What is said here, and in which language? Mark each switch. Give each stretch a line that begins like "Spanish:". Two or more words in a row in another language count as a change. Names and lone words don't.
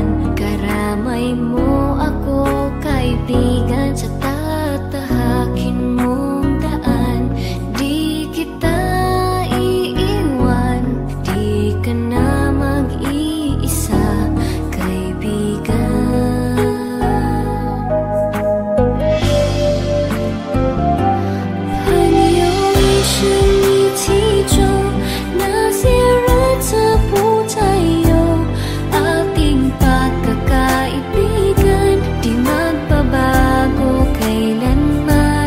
Filipino: Karamay mo ako, kaibigan, sa tatahakin mong daan. Di kita iiwan, di ka na mag-iisa, kaibigan.
Chinese: 朋友一生一起走，那些日子不再有。
Filipino: Ating pagkakaibigan, di magbabago kailanman.